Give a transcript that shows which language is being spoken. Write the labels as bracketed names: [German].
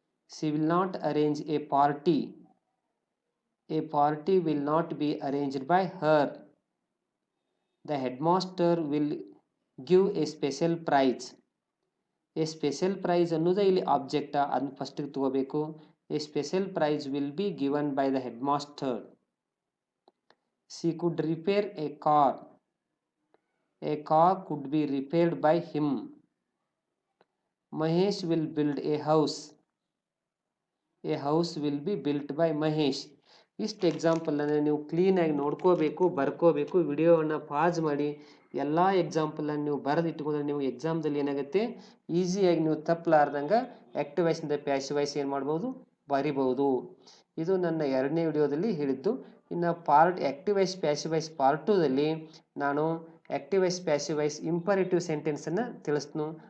[English] She will not arrange a party. A party will not be arranged by her. The headmaster will give a special prize. A special prize [Kannada] ಅನ್ನೋದು ಇಲ್ಲಿ ಆಬ್ಜೆಕ್ಟ, ಅದನ್ನ ಫಸ್ಟಿಗೆ ತಗೋಬೇಕು. [English] A special prize will be given by the headmaster. She could repair a car. A car could be repaired by him. Mahesh will build a house. A house will be built by Mahesh. [Kannada] ಇಷ್ಟು ಎಕ್ಸಾಂಪಲನ್ನು ನೀವು ಕ್ಲೀನಾಗಿ ನೋಡ್ಕೋಬೇಕು, ಬರ್ಕೋಬೇಕು. ವಿಡಿಯೋವನ್ನು pass ಮಾಡಿ ಎಲ್ಲ ಎಕ್ಸಾಂಪಲನ್ನು ನೀವು ಬರೆದು ಇಟ್ಕೊಂಡ್ರೆ ನೀವು ಎಕ್ಸಾಮ್ದಲ್ಲಿ ಏನಾಗುತ್ತೆ ಈಸಿಯಾಗಿ ನೀವು ತಪ್ಪಲಾರ್ದಂಗೆ ಆಕ್ಟಿವ್ ವಾಯ್ಸಿಂದ ಪ್ಯಾಸಿವ್ ವಾಯ್ಸ್ ಏನು ಮಾಡ್ಬೋದು ಬರಿಬಹುದು. ಇದು ನನ್ನ 2ನೇ ವಿಡಿಯೋದಲ್ಲಿ ಹೇಳಿದ್ದು. ಇನ್ನು part active voice passive voice part 2ದಲ್ಲಿ ನಾನು active voice passive voice imperative ಸೆಂಟೆನ್ಸನ್ನು ತಿಳಿಸ್ತೀನಿ.